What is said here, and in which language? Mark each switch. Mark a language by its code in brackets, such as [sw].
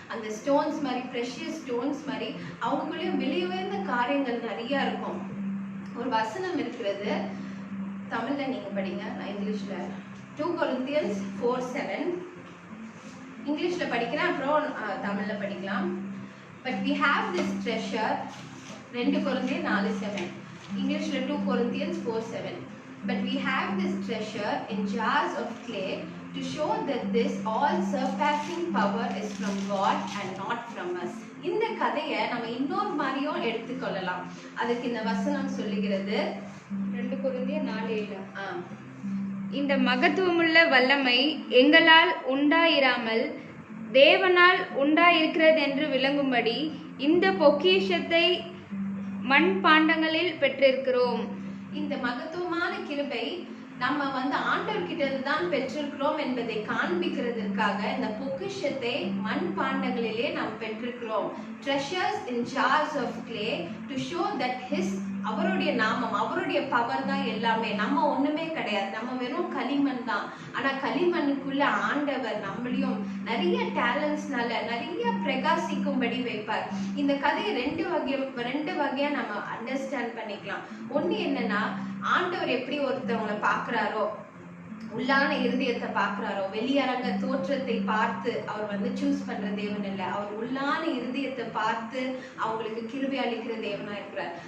[ta] அந்த ஸ்டோன்ஸ் மாதிரி, precious stones மாதிரி அவங்களுக்குள்ளேயும் வெளியுயர்ந்த காரியங்கள் நிறைய இருக்கும். ஒரு வசனம் இருக்கிறது, தமிழ்ல நீங்க படிங்க, நான் இங்கிலீஷ்ல 2 Corinthians 4:7 இங்கிலீஷ்ல படிக்கிறேன், அப்புறம் தமிழ்ல படிக்கலாம். [en] But we have this treasure, 2 Corinthians 4:7. Englishல 2 Corinthians 4:7. But we have this treasure in jars of clay to show that this all surpassing power is from God and not from us. [ta] இந்த கதையை நம்ம இன்னொரு மாதிரியும் எடுத்துக்கொள்ளலாம். அதுக்கு இந்த வசனம் சொல்லுகிறது [en] 2 Corinthians 4:7. [ta] இந்த மகத்துவமுள்ள வல்லமை எங்களால் உண்டாயிராமல் தேவனால் உண்டாயிருக்கிறது என்று விளங்கும்படி இந்த பொக்கிஷத்தை மண்பாண்டங்களில் பெற்றிருக்கிறோம். இந்த மகத்துவமான கிருபை நம்ம ஆண்டவர்கிட்ட இருந்து தான் பெற்றிருக்கிறோம் என்பதை காண்பிக்கிறதுக்காக இந்த பொக்கிஷத்தை மண்பாண்டங்களிலே நாம் பெற்றிருக்கிறோம். [en] Treasures in jars of clay to show that [ta] அவருடைய நாமம், அவருடைய பவர் தான் எல்லாமே. நம்ம ஒண்ணுமே கிடையாது, நம்ம வெறும் களிமண் தான். ஆனா களிமண்ணுக்குள்ள ஆண்டவர் நம்மளையும் நிறைய டேலண்ட்ஸ்னால நிறைய பிரகாசிக்கும்படி வைப்பார். இந்த கதையை ரெண்டு வகையா நம்ம அண்டர்ஸ்டாண்ட் பண்ணிக்கலாம். ஒண்ணு என்னன்னா, ஆண்டவர் எப்படி ஒருத்தவங்களை பாக்குறாரோ, உள்ளான இருதயத்தை பாக்குறாரோ, வெளியரங்க தோற்றத்தை பார்த்து அவர் சூஸ் பண்ற தேவன் இல்ல, அவர் உள்ளான இருதயத்தை பார்த்து அவங்களுக்கு கிருபை அளிக்கிற தேவனா இருக்கிறார்.